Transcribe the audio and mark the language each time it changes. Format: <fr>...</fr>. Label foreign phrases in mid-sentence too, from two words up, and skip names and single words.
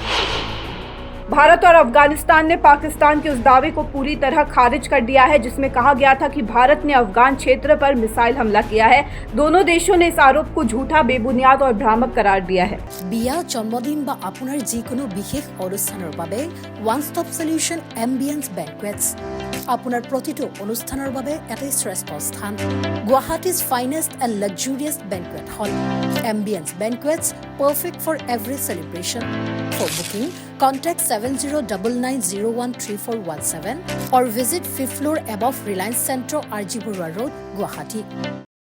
<hi>भारत और अफगानिस्तान ने पाकिस्तान के उस दावे को पूरी तरह खारिज कर दिया है जिसमें कहा गया था कि भारत ने अफगान क्षेत्र पर मिसाइल हमला किया है। दोनों देशों ने इस आरोप को झूठा, बेबुनियाद और भ्रामक करार दिया है।</hi> <as>বিয়া, জন্মদিন বা আপোনাৰ যিকোনো বিশেষ अनुष्ठाনৰ বাবে</as> <en>one stop solution</en> <as>এম্বিয়েন্স বেংকুৱেটছ আপোনাৰ প্ৰতিটো অনুষ্ঠানৰ বাবে এটাই শ্ৰেষ্ঠ স্থান।</as> <en>Guwahati's finest and luxurious banquet hall Ambience Banquets, perfect for every celebration. For booking, contact 7099013417 or visit 5th floor above Reliance Centro, RG Burwa Road, Guwahati.</en>